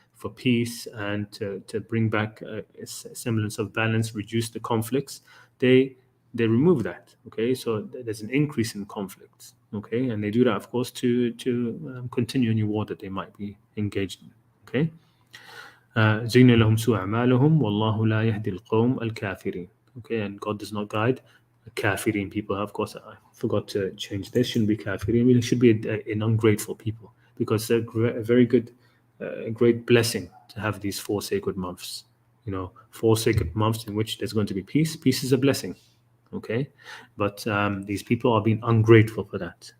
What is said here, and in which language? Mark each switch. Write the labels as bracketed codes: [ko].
[en] for peace and to bring back a semblance of balance, reduce the conflicts, they remove that. Okay, so there's an increase in conflicts. Okay, and they do that, of course, to continue any war that they might be engaged in. Okay. [ar] زين لهم سوء أعمالهم والله لا يهدي القوم الكافرين. [en] Okay, and God does not guide kafirin people. Of course, I forgot to change this. Shouldn't be kafirin. It should be an ungrateful people, because they're a very good, great blessing to have these 4 sacred months. 4 sacred months in which there's going to be peace. Peace is a blessing. Okay, but these people are being ungrateful for that.